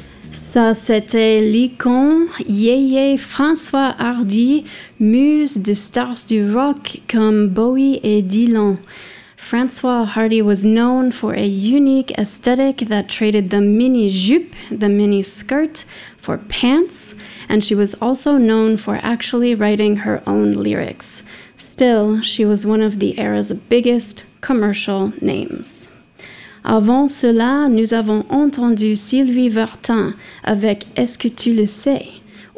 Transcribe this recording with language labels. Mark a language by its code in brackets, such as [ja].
[fr] Ça, c'était l'icône Yéyé François Hardy, muse de stars du rock comme Bowie et Dylan. [en] François Hardy was known for a unique aesthetic that traded the mini jupe, the mini skirt, for pants, and she was also known for actually writing her own lyrics. Still, she was one of the era's biggest commercial names. [fr] Avant cela, nous avons entendu Sylvie Vartan avec « Est-ce que tu le sais ?»